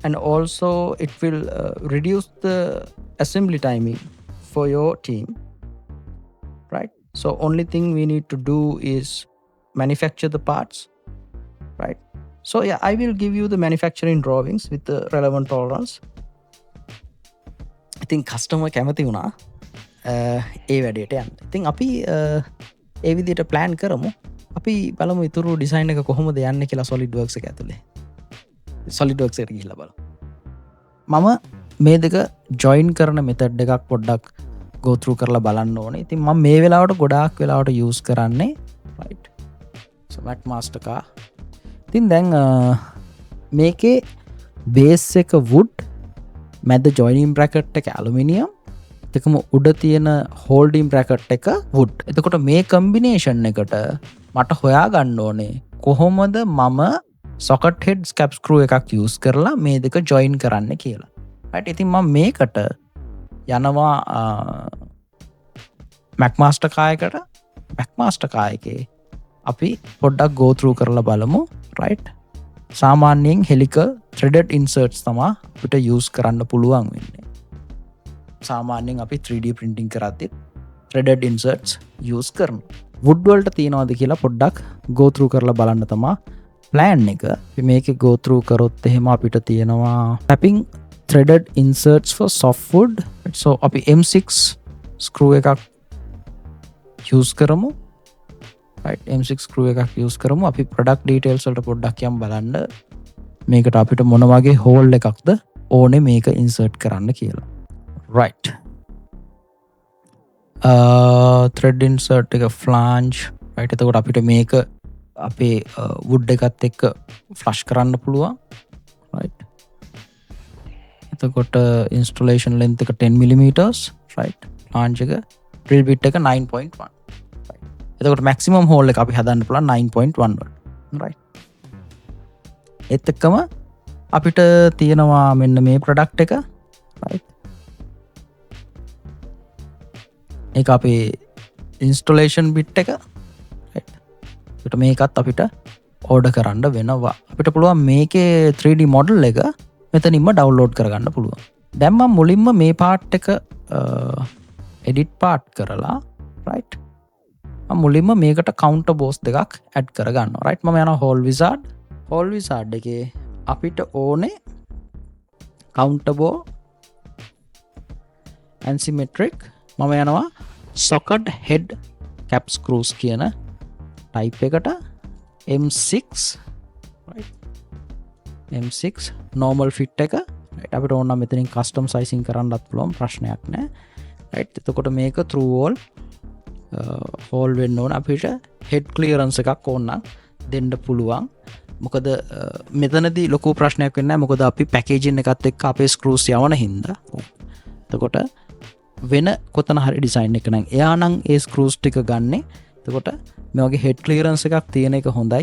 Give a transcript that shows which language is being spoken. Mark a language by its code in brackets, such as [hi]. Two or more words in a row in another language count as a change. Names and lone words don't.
[en] and also it will reduce the assembly timing for your team, right? So only thing we need to do is manufacture the parts, right? So yeah, I will give you the manufacturing drawings with the relevant tolerance. I think customer [si] කැමති වුණා ඒ වැඩේට යන්න. ඉතින් අපි ඒ විදිහට plan කරමු. අපි බලමු ඉතුරු ඩිසයින් එක කොහොමද යන්නේ කියලා SolidWorks එක ඇතුලේ. SolidWorks එකට ගිහිල්ලා බලමු. මම මේ දෙක join කරන method එකක් පොඩ්ඩක් [en] go through [si] කරලා බලන්න ඕනේ. ඉතින් මම මේ වෙලාවට ගොඩාක් වෙලාවට use කරන්නේ right. [en] So McMaster car. [si] ඉතින් දැන් මේකේ base එක wood, මැද [en] joining bracket [si] එක aluminium, දෙකම උඩ තියෙන [en] holding bracket [si] එක wood. එතකොට මේ combination එකට මට හොයා ගන්න ඕනේ කොහොමද මම [en] socket head cap screw [si] එකක් use කරලා මේ දෙක join කරන්න කියලා. right. ඉතින් මම මේකට යනවා McMaster car එකට. McMaster car එකේ අපි පොඩ්ඩක් [en] go through [si] කරලා බලමු. right. සාමාන්‍යයෙන් [en] helical threaded inserts [si] තමා අපිට use කරන්න පුළුවන් වෙන්නේ. සාමාන්‍යයෙන් අපි [en] 3D printing [si] කරද්දී [en] threaded inserts use [si] කරනවා. wood වලට තියනවාද කියලා පොඩ්ඩක් [en] go through [si] කරලා බලන්න තමා plan එක. අපි මේකේ [en] go through [si] කරොත් එහෙම අපිට තියෙනවා [en] tapping threaded inserts for softwood. [si] so අපි M6 screw එකක් use කරමු. right. M6 screw එකක් use කරමු. අපි [en] product details [si] වලට පොඩ්ඩක් යම් බලන්න මේකට අපිට මොන වගේ hole එකක්ද ඕනේ මේක insert කරන්න කියලා. right. [en] thread insert [si] එක flange. right. එතකොට අපිට මේක අපේ wood එකත් එක්ක flush කරන්න පුළුවන්. right. එතකොට [en] installation length [si] එක 10 mm. right. flange එක [en] drill bit [si] එක 9.1. එතකොට [en] maximum hole [si] එක අපි හදන්න පුළුවන් 9.1 වලට. right. ඒත් එක්කම අපිට තියෙනවා මෙන්න මේ product එක. right. ඒක අපේ [en] installation bit [si] එක. right. ඒකට මේකත් අපිට order කරන්න වෙනවා. අපිට පුළුවන් මේකේ [en] 3D model [si] එක මෙතනින්ම download කරගන්න පුළුවන්. දැන් මම මුලින්ම මේ part එක [en] edit part [si] කරලා right. මුලින්ම මේකට [en] counter boss [si] දෙකක් add කරගන්නවා. right. මම යනවා [en] hole wizard. hole wizard [si] එකේ අපිට ඕනේ [en] counter bow and symmetric. [si] මම යනවා [en] socket head cap screws [si] කියන type එකට M6 right. [en] M6 normal fit [si] එක. right. අපිට ඕන නම් මෙතනින් [en] custom sizing [si] කරන්නත් පුළුවන්, ප්‍රශ්නයක් නැහැ. right. එතකොට මේක [en] through wall hole [si] වෙන්න ඕන. අපිට [en] head clearance [si] එකක් ඕන නම් දෙන්න පුළුවන්. මොකද මෙතනදී ලොකු ප්‍රශ්නයක් වෙන්නේ නැහැ. මොකද අපි packaging එකත් එක්ක අපේ screws යවන හින්දා. එතකොට වෙන කොතන හරි design එක නම් එයා නම් ඒ screws ටික ගන්නෙ. එතකොට මේ වගේ [en] head clearance [si] එකක් තියෙන එක හොඳයි.